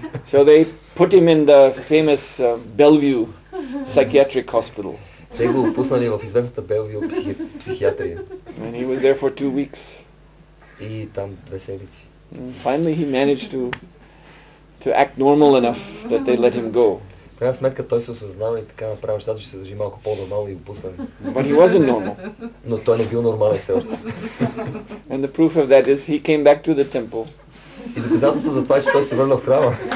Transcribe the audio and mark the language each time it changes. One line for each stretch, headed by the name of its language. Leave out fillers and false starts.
English: So they put him in the famous Bellevue psychiatric hospital.
Bulgarian: Те го пуснали в известната Белвио психиатрия.
English: And he was there for 2 weeks.
Bulgarian: И там 2 седмици.
English: And finally he managed to act normal enough that they let him go.
Bulgarian: В крайна сметка той се осъзнава и така направи нещата, че се държи малко по-нормално и го пуснали.
English: But he wasn't normal.
Bulgarian: Но той не бил нормален все още.
English: And the proof of that is he came back to the temple.
Bulgarian: И доказателство за това е, че той се върна в храма.